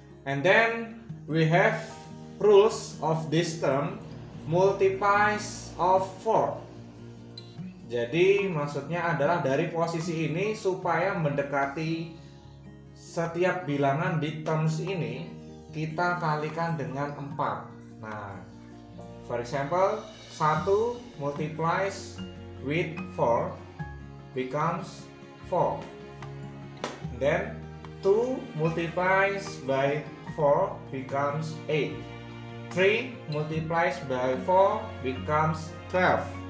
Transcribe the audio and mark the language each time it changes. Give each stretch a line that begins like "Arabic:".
English: And then we have rules of this term multiplies of 4.
Indonesian: Jadi maksudnya adalah dari posisi ini supaya mendekati setiap bilangan di terms ini kita kalikan dengan 4.
English: Nah, for example, 1 multiplies with 4 becomes 4. Then 2 multiplies by 4 becomes 8. 3 multiplies by 4 becomes 12.